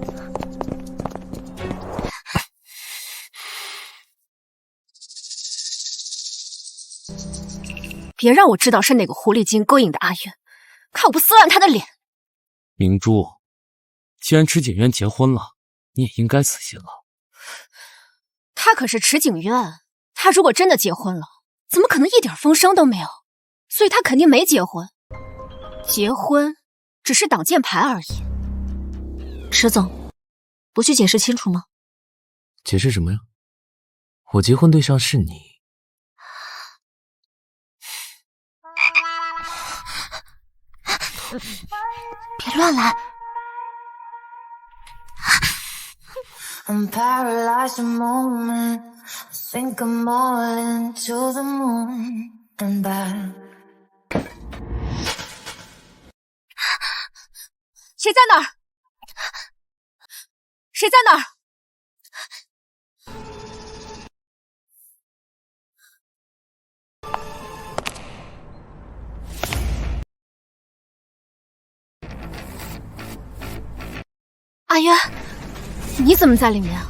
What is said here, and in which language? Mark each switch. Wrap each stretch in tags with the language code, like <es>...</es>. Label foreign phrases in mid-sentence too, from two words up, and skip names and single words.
<zh>别让我知道是哪个狐狸精勾引的阿月，看我不撕烂他的脸！明珠，既然池景渊結婚了，你也應該死心了。他可是池景淵，他如果真的結婚了，怎麼可能一點風聲都沒有？所以他肯定沒結婚。結婚只是擋箭牌而已。池總，不去解釋清楚嗎？解釋什麼呀？我結婚對象是你。別亂來。</zh> <en>I'm paralyzed a moment. I think I'm all into the moon and back.</en> <zh>誰在那兒？誰在那兒？阿淵，你怎麼在裡面啊？</zh>